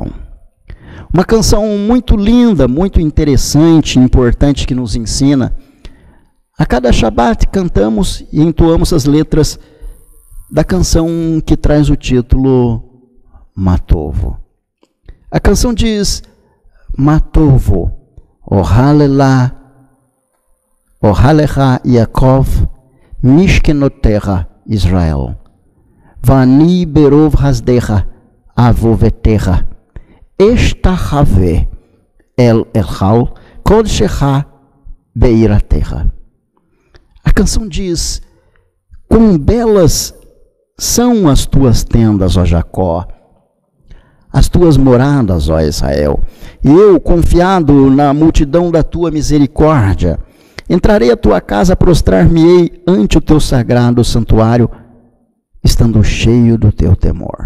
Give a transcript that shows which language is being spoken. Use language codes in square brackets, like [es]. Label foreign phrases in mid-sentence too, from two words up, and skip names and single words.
[pt] Uma canção muito linda, muito interessante, importante, que nos ensina. A cada Shabat cantamos e entoamos as letras da canção que traz o título Matovo. A canção diz: [he] מה טבו אהליך יעקב משכנתיך ישראל ואני ברב חסדך אבוא ביתך אשתחוה אל היכל קדשך ביראתך. [pt] A canção diz: quão belas são as tuas tendas, ó Jacó, as tuas moradas, ó Israel. E eu, confiado na multidão da tua misericórdia, entrarei à tua casa, prostrar-me-ei ante o teu sagrado santuário, estando cheio do teu temor.